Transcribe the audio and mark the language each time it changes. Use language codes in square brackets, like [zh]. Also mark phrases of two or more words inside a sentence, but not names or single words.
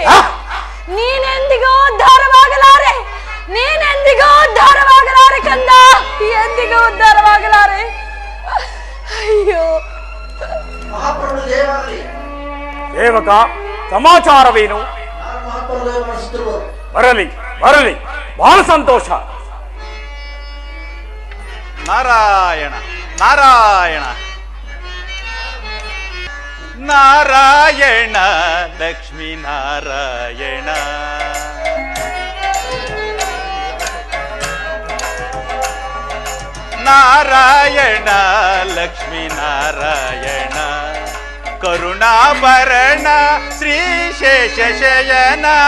[kn] ನೀನೆಂದಿಗೂ ಉದ್ಧಾರವಾಗಲಾರೆ, ನೀನೆಂದಿಗೂ ಉದ್ಧಾರವಾಗಲಾರೆ ಕಂದ, ಎಂದಿಗೂ ಉದ್ಧಾರವಾಗಲಾರೆ. ಅಯ್ಯೋ ಮಹಾಪ್ರಭು ಜಯವಾಗಲಿ. ಸೇವಕ, ಸಮಾಚಾರವೇನು? ನಾನು ಮಹಾಪ್ರಭು ಜಯ ಮಾಡಿಸುತ್ತಿರುವರು. ಬರಲಿ ಬರಲಿ, ಬಹಳ ಸಂತೋಷ. ನಾರಾಯಣ ನಾರಾಯಣ ನಾರಾಯಣ ಲಕ್ಷ್ಮೀ ನಾರಾಯಣ. ನಾರಾಯಣ ಲಕ್ಷ್ಮೀ ನಾರಾಯಣ ಕರುಣಾಭರಣ ಶ್ರೀ ಶೇಷಶಯನ.